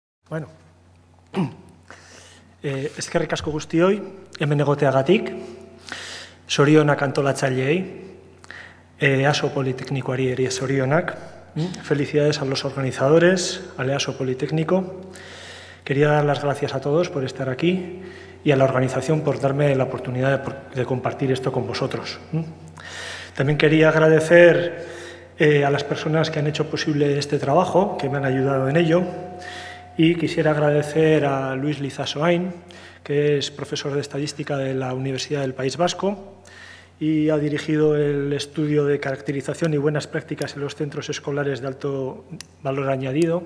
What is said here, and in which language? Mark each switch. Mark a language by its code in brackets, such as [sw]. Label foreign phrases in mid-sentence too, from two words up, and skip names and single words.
[eu] Bueno, eskerrik asko guztioi, hemen egoteagatik, zorionak antolatzaileei, EASO Politécnicoari ere zorionak, [es] felicidades a los organizadores, al EASO Politécnico. Quería dar las gracias a todos por estar aquí y a la organización por darme la oportunidad de compartir esto con vosotros. También quería agradecer a las personas que han hecho posible este trabajo, que me han ayudado en ello, y quisiera agradecer a Luis Lizasoain, que es profesor de Estadística de la Universidad del País Vasco y ha dirigido el estudio de caracterización y buenas prácticas en los centros escolares de alto valor añadido.